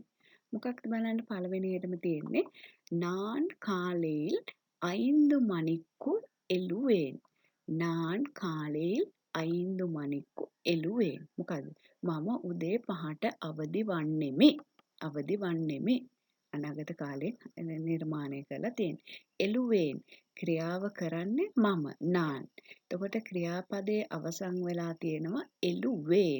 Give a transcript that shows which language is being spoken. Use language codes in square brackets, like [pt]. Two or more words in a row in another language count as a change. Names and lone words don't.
[si] මොකක්ද බලන්න පළවෙනියටම තියෙන්නේ [ta] நான் காலையில் 5 மணிக்கு எழுவேன். நான் காலையில் 5 மணிக்கு எழுவேன். [si] මොකද මම උදේ 5ට අවදි වන්නෙමි. අවදි වන්නෙමි. අනාගත කාලේ නිර්මාණය කරලා තියෙන්නේ. එළුවෙන් ක්‍රියාව කරන්නේ මම නාන්. එතකොට ක්‍රියාපදයේ අවසන් වෙලා තියෙනවා එළුවෙන්.